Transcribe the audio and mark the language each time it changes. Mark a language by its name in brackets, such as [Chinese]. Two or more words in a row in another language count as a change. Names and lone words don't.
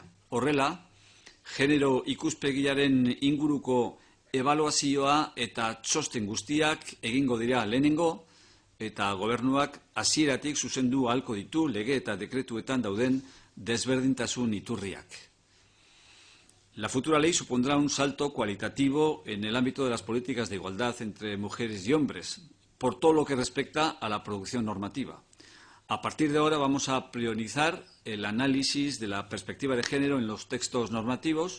[Basque] Horrela, genero ikuspegiaren inguruko ebaluazioa eta txosten guztiak egingo dira lehenengo, eta gobernuak hasieratik zuzendu ahalko ditu lege eta dekretuetan dauden desberdintasun iturriak. [Spanish] La futura ley supondrá un salto cualitativo en el ámbito de las políticas de igualdad entre mujeres y hombres, por todo lo que respecta a la producción normativa. A partir de ahora vamos a priorizar el análisis de la perspectiva de género en los textos normativos.